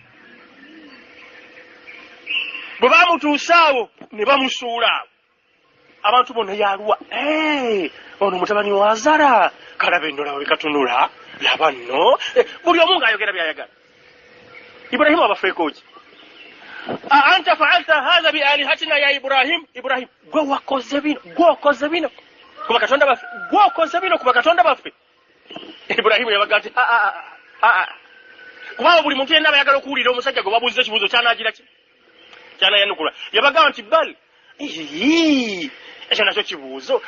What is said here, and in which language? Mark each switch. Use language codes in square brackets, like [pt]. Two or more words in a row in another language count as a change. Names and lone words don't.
[lg] Bwe bamutuusaawo ne bamusuula awo. Abantu bonna yalwa. Ono mutabani wa Azara. Kalaba endola we katunula. Laba nno. Buli omu ng'ayogera by'ayagala. Ibrahimu abafeeko ki? [ar] أأنت فعلت هذا بآلهتنا يا إبراهيم. [lg] Ibrahim, gwe wakoze bino. Gw'okoze bino. Kuba Katonda baffe. Gw'okoze bino kuba Katonda baffe. Ibrahimu yabaga nti kuba buli muntu yenna abayagala okuwulira omusajja gwe babuuziza ekibuuzo ky'anaagira ki? Kyanayanukula. Yabaga nti bal. Ekyo nakyo kibuuzo.